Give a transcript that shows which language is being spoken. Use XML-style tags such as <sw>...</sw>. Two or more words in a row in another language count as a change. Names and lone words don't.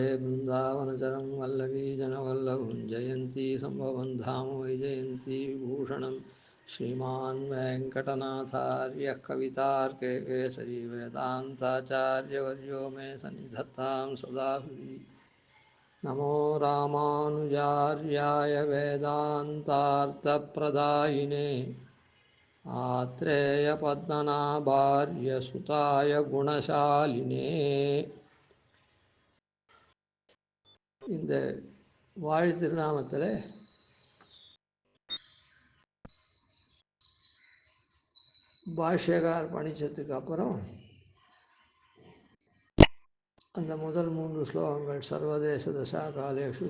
<sa>बृन्दावनचरं वल्लवीजनवल्लभं जयन्ती सम्भवं धाम वैजयन्ती विभूषणं श्रीमान् वेङ्कटनाथार्यः कवितार्के केसरी वेदान्ताचार्यवर्यो मे सन्निधत्तां सदा हृदि नमो रामानुजार्याय वेदान्तार्थप्रदायिने आत्रेयपद्मनाभार्यसुताय गुणशालिने.</sa> <ta>இந்த வாழ் திருநாமத்தில் பாஷ்யகார் பணிச்சதுக்கு அப்புறம் அந்த முதல் 3 ஸ்லோகங்கள்</ta> <sa>सर्वदेश दशा कालेषु</sa>